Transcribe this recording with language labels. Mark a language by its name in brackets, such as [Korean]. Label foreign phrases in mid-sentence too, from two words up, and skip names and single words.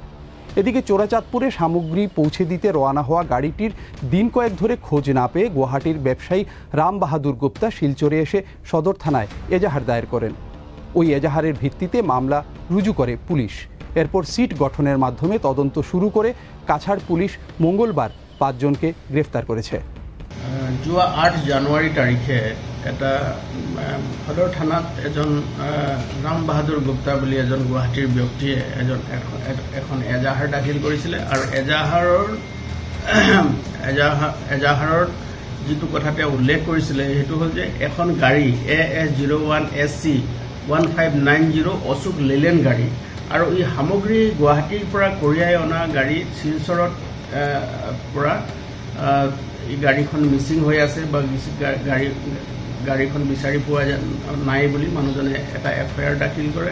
[Bangla] এদিকে চোরাচাঁদপুরে সামগ্রী পৌঁছে দিতে রওনা হওয়া গাড়িটির দিন কয়েক ধরে খোঁজ না পেয়ে গুয়াহাটির ব্যবসায়ী রাম বাহাদুর গুপ্তা শিলচরে এসে সদর থানায় এজাহার দায়ের করেন। ওই এজাহারের ভিত্তিতে মামলা রুজু করে পুলিশ। এরপর সিট গঠনের মাধ্যমে তদন্ত শুরু করে কাছাড় পুলিশ মঙ্গলবার 5 জনকে গ্রেফতার করেছে। [Assamese] যোৱা 8 জানুৱাৰী তাৰিখে এটা সদৰ থানাত এজন ৰাম বাহাদুৰ গুপ্তা বুলি এজন গুৱাহাটীৰ ব্যক্তিয়ে এখন এজাহাৰ দাখিল কৰিছিলে আৰু এজাহাৰৰ যিটো কথা তেওঁ উল্লেখ কৰিছিলে সেইটো হ'ল যে এখন গাড়ী AS01SC 1590 অশোক লেলেণ্ড গাড়ী আৰু এই সামগ্ৰী গুৱাহাটীৰ পৰা কঢ়িয়াই অনা গাড়ী শিলচৰত পৰা এই গাড়ীখন মিচিং হৈ আছে বা গাড়ীখন বিচাৰি পোৱা নাই বুলি মানুহজনে এটা FIR দাখিল কৰে।